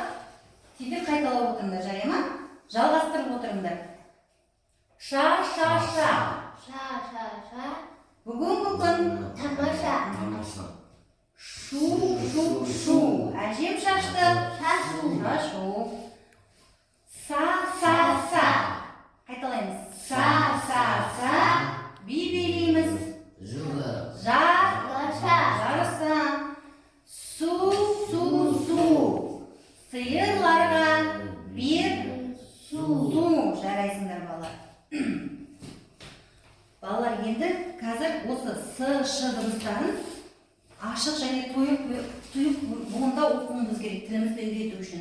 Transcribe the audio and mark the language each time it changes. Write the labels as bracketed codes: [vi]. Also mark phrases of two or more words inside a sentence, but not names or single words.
[kk] Сендер қайталап отырыңдар, жарай ма? Жалғастырып отырыңдар. Ша, ша, ша. Ша, ша, ша. Бүгінгі күн Тамаша. шу, шу, шу. Әжем шашты. Шашу. Шашу. Са, са, са. Қайталаймыз. Са, са, са. Би билейміз. Жа, жарыса. Су, су, су. Сиырларға бір су. Жарайсыңдар, балалар. Балалар, енді қазір осы С, Ш дыбыстарын ашық және тұйық буында оқуымыз керек, тілімізді үйрету үшін.